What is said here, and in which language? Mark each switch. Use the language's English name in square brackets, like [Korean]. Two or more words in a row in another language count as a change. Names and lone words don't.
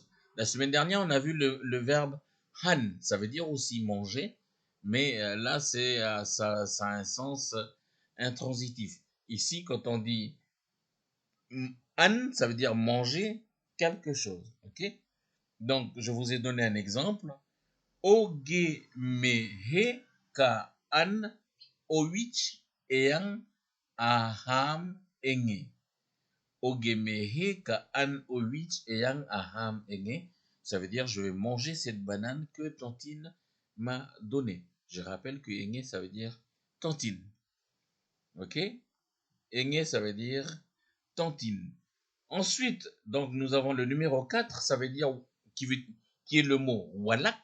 [French] La semaine dernière, on a vu le verbe han, ça veut dire aussi manger, mais là, ça a un sens intransitif. Ici, quand on dit an, ça veut dire manger quelque chose. Ok? Donc, je vous ai donné un exemple. [Fang] Oge mehe ka an owich eyang aham enge. Ogemehe ka an owich eyang aham enge. [French] Ça veut dire je vais manger cette banane que Tantine m'a donnée. Je rappelle que Enge, ça veut dire Tantine. Ok? Enge, ça veut dire Tantine. Ensuite, donc nous avons le numéro 4, ça veut dire qui est le mot walak.